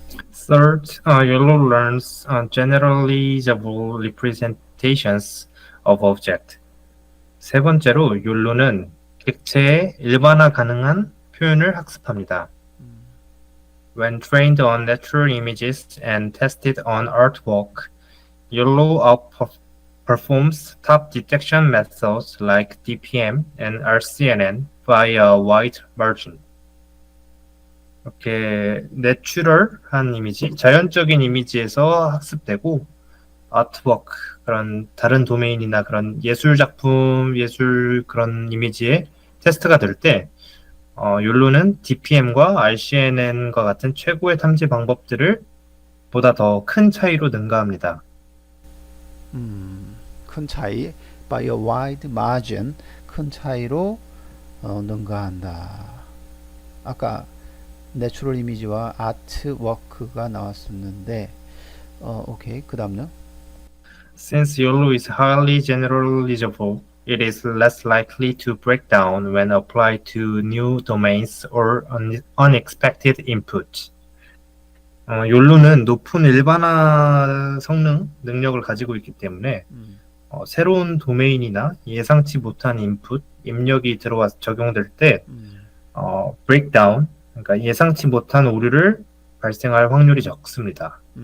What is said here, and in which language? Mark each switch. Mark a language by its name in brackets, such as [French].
[English] Third, YOLO learns generalizable representations of object. [Korean] 세 번째로 욜로는 객체의 일반화 가능한 표현을 학습합니다. [English] When trained on natural images and tested on artwork, YOLO outperforms top detection methods like DPM and RCNN by a wide margin. [Korean] 이렇게 내추럴한 이미지, 자연적인 이미지에서 학습되고 아트워크, 그런 다른 도메인이나 그런 예술 작품, 예술 그런 이미지에 테스트가 될 때 욜로는 DPM과 RCNN과 같은 최고의 탐지 방법들을 보다 더 큰 차이로 능가합니다. 큰 차이, [English] by a wide margin, [Korean] 큰 차이로 능가한다. 아까 내추럴 이미지와 아트워크가 나왔었는데, 오케이. 그 다음요. [English] Since YOLO is highly generalizable, it is less likely to break down when applied to new domains or unexpected input. [Korean] 욜로는 높은 일반화 성능, 능력을 가지고 있기 때문에 새로운 도메인이나 예상치 못한 인풋, 입력이 들어와 적용될 때 breakdown, 그러니까 예상치 못한 오류를 발생할 확률이 적습니다.